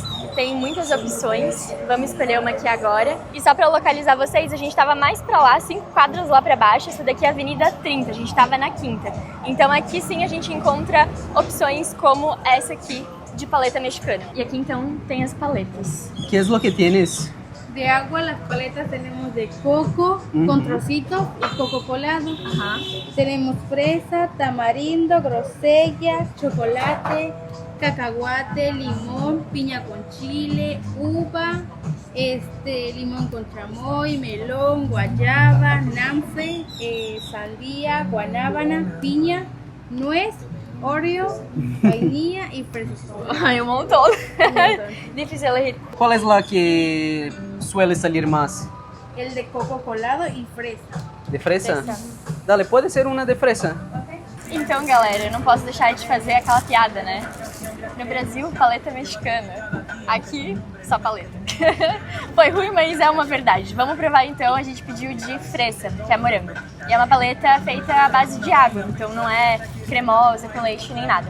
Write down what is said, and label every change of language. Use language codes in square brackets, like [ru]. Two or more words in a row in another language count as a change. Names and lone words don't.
[pt] Tem muitas opções, vamos escolher uma aqui agora. E só para localizar vocês, a gente estava mais para lá, 5 quadras lá para baixo. Essa daqui é a Avenida 30, a gente estava na 5ª. Então aqui sim a gente encontra opções como essa aqui de paleta mexicana. E aqui então tem as paletas. Que é o que tienes? [es] De agua, las paletas tenemos de coco con trocitos y coco colado. Tenemos fresa, tamarindo, grosella, chocolate, cacahuate, limón, piña con chile, uva, limón con chamoy, melón, guayaba, nanfe, sandía, guanábana, piña, nuez, Oreo, vainilla y fresa. [pt] Ai, um montão. Difícil elegir. Qual é a que [es] suele salir [pt] mais? [es] El de coco colado y fresa. De fresa? Fresa. Dale, [pt] pode ser uma de fresa. Então, galera, eu não posso deixar de fazer aquela piada, né? No Brasil, paleta mexicana. Aqui, só paleta. Foi ruim, mas é uma verdade. Vamos provar então, a gente pediu de fresa, que é morango. E é uma paleta feita à base de água, então não é cremosa, com leite, nem nada.